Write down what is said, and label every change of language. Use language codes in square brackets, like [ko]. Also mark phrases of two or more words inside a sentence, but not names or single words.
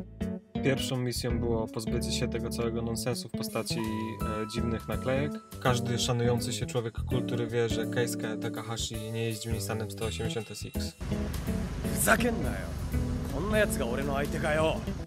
[pl] Pierwszą misją było pozbycie się tego całego nonsensu w postaci dziwnych naklejek. Każdy szanujący się człowiek kultury wie, że Keisuke Takahashi nie jeździł Nissanem 180 SX. [ja] ふざけんなよ。こんな奴が俺の相手かよ。